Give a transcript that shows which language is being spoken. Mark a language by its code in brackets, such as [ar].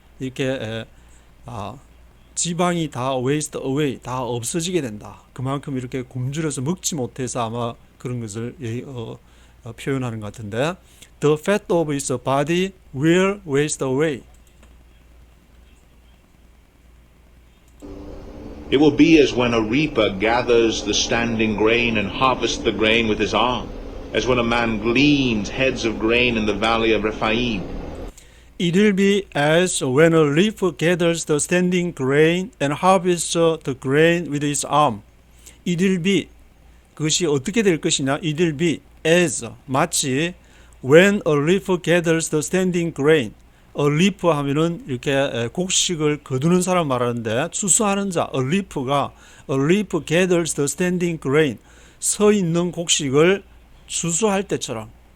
[ko] 이렇게 지방이 다 waste away, 다 없어지게 된다. 그만큼 이렇게 굶주려서 먹지 못해서 아마 그런 것을 표현하는 것 같은데, [en] the fat of his body will waste away. It will be as when a reaper gathers the standing grain and harvests the grain with his arm, as when a man gleans heads of grain in the valley of Rephaim. It will be as when a reaper gathers the standing grain and harvests the grain with his arm. It will be, [ko] 그것이 어떻게 될 것이냐? [en] It will be as, [ko] 마치 [en] when a reaper gathers the standing grain. [ko] A reaper 하면은 이렇게 곡식을 거두는 사람 말하는데, 추수하는 자, [en] a reaper gathers the standing grain, [ko] 서 있는 곡식을 추수할 때처럼.